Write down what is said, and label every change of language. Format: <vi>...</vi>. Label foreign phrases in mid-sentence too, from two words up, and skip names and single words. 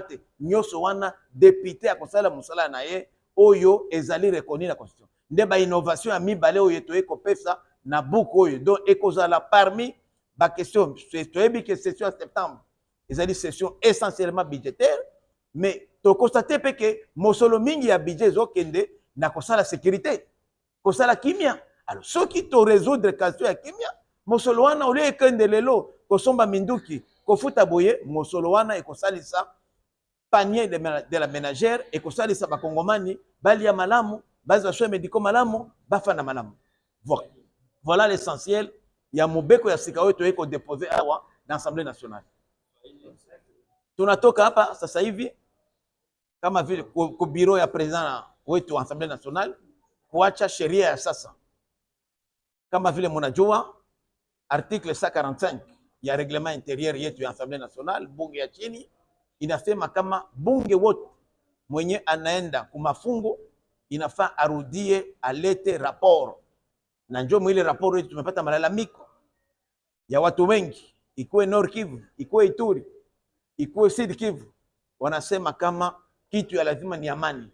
<ln>te nyoso wana député akosala musala na ye oyo ezali reconnu na constitution nde ba innovation ya mibale oyo to ekopesa na buku oyo donc ekozala parmi ba question toyebi</ln> <fr>que session en septembre</fr> <ln>ezali</ln> <fr>session essentiellement budgétaire mais</fr> <ln>to constater pe que mosolo mingi ya budget ezokende na kosala sécurité kosala kimia.</ln> <fr>Alors, ceux qui te résoudre la question</fr> <ln>ya kimia, mosolowana</ln> <fr>au lieu</fr> <ln>ekende lelo, kosomba minduki, kofuta boye, mosolowana et kosalisa</ln> <fr>panier de la ménagère</fr> <ln>et kosalisa bakongomani, balia malamu, baza</ln> <fr>soins médicaux</fr> <ln>malamu, bafana malamu.</ln> <fr>Voilà l'essentiel.</fr> <ln>Ya mobeko ya sika wetu eko déposer awa</ln> <fr>dans l'Assemblée nationale.</fr> <sw>Tunatoka hapa sasa hivi kama vile ku bureau ya président wetu wa</sw> <fr>Assemblée nationale</fr> <sw>kuacha sheria ya sasa. Kama vile munajua article 145 ya</sw> <fr>règlement intérieur</fr> <sw>yetu ya</sw> <fr>Assemblée nationale</fr> <sw>bunge ya chini inasema kama bunge wote mwenye anaenda kumafungo inafaa arudie alete rapport. Na njoo mwile rapport yetu tumepata malalamiko ya watu wengi, ikuwe Nord Kivu, ikuwe Ituri, ikuwe Sud Kivu, wanasema kama kitu ya lazima ni amani.</sw>